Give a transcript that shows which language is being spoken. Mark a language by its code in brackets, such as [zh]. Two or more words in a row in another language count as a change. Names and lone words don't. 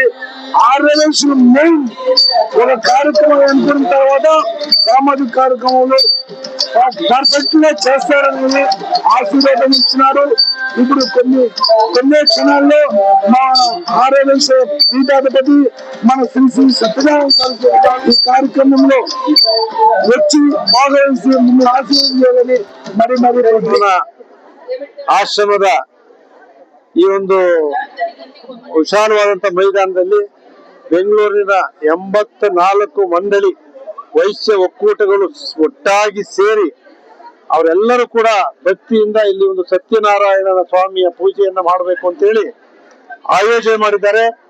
[te] ఆర్గనైజేషన్ మెయిన్ ఒక కార్యక్రమం అనుకున్న తర్వాత సామాజిక కార్యక్రమాలు పర్ఫెక్ట్ గా చేస్తారని ఆశీర్వాదం ఇస్తున్నారు. ఇప్పుడు కొన్ని క్షణాల్లో మా ఆర్గనైజేషన్ పీఠాధిపతి మన శ్రీ సత్యనారాయణ ఈ కార్యక్రమంలో వచ్చి బాగా మిమ్మల్ని ఆశీర్వదించాలని మరి [kn] ಆಶ್ರಮದ ಈ ಒಂದು ವಿಶಾಲವಾದಂತ ಮೈದಾನದಲ್ಲಿ ಬೆಂಗಳೂರಿನ 84 ಮಂಡಳಿ ವೈಶ್ಯ ಒಕ್ಕೂಟಗಳು ಒಟ್ಟಾಗಿ ಸೇರಿ ಅವರೆಲ್ಲರೂ ಕೂಡ ಭಕ್ತಿಯಿಂದ ಇಲ್ಲಿ ಒಂದು ಸತ್ಯನಾರಾಯಣನ ಸ್ವಾಮಿಯ ಪೂಜೆಯನ್ನ ಮಾಡಬೇಕು ಅಂತ ಹೇಳಿ ಆಯೋಜನೆ ಮಾಡಿದ್ದಾರೆ.